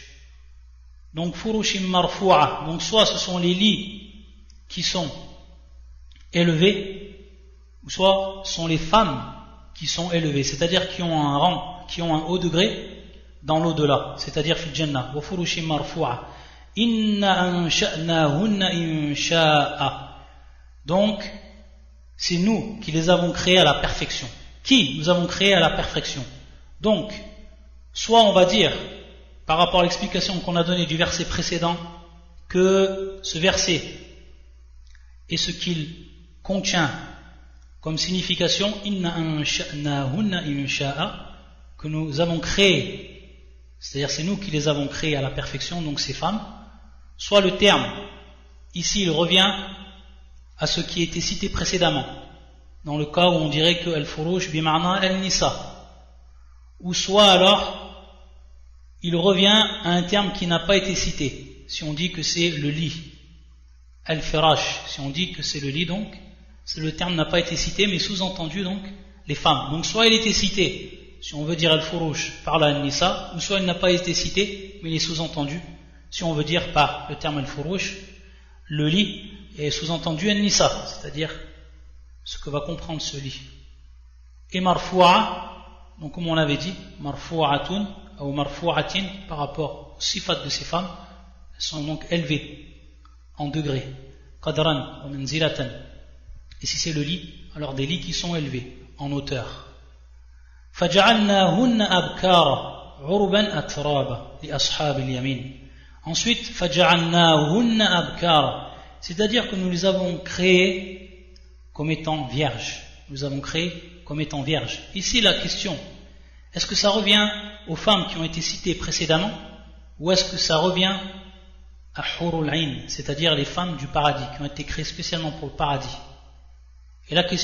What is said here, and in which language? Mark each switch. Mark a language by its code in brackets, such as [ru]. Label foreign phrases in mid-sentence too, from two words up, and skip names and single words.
[fr] Donc [ar] فرش مرفوعة, [fr] donc soit ce sont les lits qui sont élevés, ou soit ce sont les femmes qui sont élevées, c'est-à-dire qui ont un rang, qui ont un haut degré dans l'au-delà, c'est-à-dire [ar] في الجنة. وفرش مرفوعة إنا أنشأناهن إنشاء. [fr] Donc c'est nous qui les avons créés à la perfection. Qui nous avons créés à la perfection? Donc, soit on va dire, par rapport à l'explication qu'on a donnée du verset précédent, que ce verset et ce qu'il contient comme signification, [ar] إنا أنشأناهن [fr] insha'a, que nous avons créé, c'est-à-dire c'est nous qui les avons créés à la perfection, donc ces femmes, soit le terme, ici il revient à ce qui était cité précédemment, dans le cas où on dirait que [ar] الفرش بمعنى النساء, [fr] ou soit alors il revient à un terme qui n'a pas été cité, si on dit que c'est le lit, al-firash, si on dit que c'est le lit, donc le terme n'a pas été cité, mais sous-entendu donc les femmes. Donc soit il était cité, si on veut dire al-furush par la al-nisa, ou soit il n'a pas été cité, mais il est sous-entendu, si on veut dire par le terme al-furush, le lit, et sous-entendu an-nisa, c'est-à-dire ce que va comprendre ce lit. Et marfu'a, donc comme on l'avait dit, marfu'atun ou marfu'atin, par rapport aux sifat de ces femmes, elles sont donc élevées en degrés, [ar] قدرا ومنزلة. [fr] Et si c'est le lit, alors des lits qui sont élevés en hauteur. [ar] فَجَعَلْنَاهُنَّ أَبْكَارًا عُرُبًا أَتْرَابًا لِأَصْحَابِ الْيَمِينِ. [fr] Ensuite, [ar] فَجَعَلْنَاهُنَّ أَبْكَارًا, [fr] c'est-à-dire que nous les avons créés comme étant vierges. Nous les avons créés comme étant vierges. Ici la question, est-ce que ça revient aux femmes qui ont été citées précédemment, ou est-ce que ça revient à Hurul Ain, c'est-à-dire les femmes du paradis, qui ont été créées spécialement pour le paradis?